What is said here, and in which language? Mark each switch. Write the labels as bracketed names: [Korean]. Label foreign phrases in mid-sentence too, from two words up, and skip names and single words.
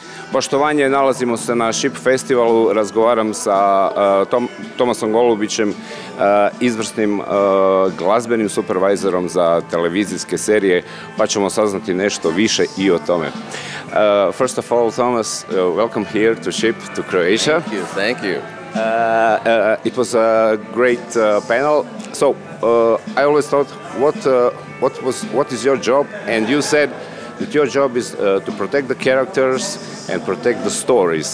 [Croatian] Poštovanje, nalazimo se na Ship festivalu, razgovaram sa Tomasom Golubićem, izvrsnim glazbenim supervizorom za televizijske serije, pa ćemo saznati nešto više i o tome. [English] First of all, Thomas, welcome here to Ship, to Croatia. Thank you. It was a great panel. So I always thought, what is your job? And you said that your job is to protect the characters and protect the stories.